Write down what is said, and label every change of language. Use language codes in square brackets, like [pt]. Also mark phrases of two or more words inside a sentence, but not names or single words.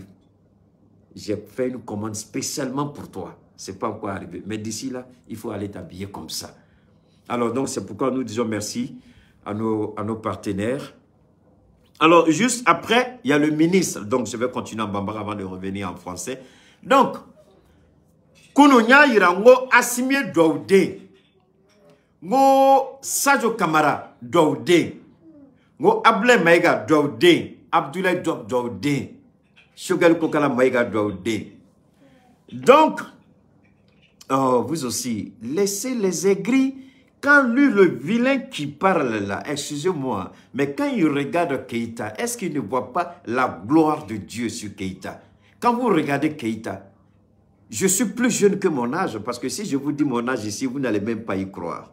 [fr] J'ai fait une commande spécialement pour toi. Ce n'est pas encore arrivé. Mais d'ici là, il faut aller t'habiller comme ça. Alors, donc, c'est pourquoi nous disons merci à nos partenaires. Alors, juste après, il y a le ministre. Donc, je vais continuer en bambara avant de revenir en français. Donc, Kounonya Irango Assimie Doude. Ngo Sadio Kamara Doude, ngo Able Maïga Doude, Abdoulaye Doude, Shogal Kokala Maïga Doude. Donc, vous aussi, laissez les aigris. Quand lui, le vilain qui parle là, excusez-moi, mais quand il regarde Keita, est-ce qu'il ne voit pas la gloire de Dieu sur Keita? Quand vous regardez Keita, je suis plus jeune que mon âge, parce que si je vous dis mon âge ici, vous n'allez même pas y croire.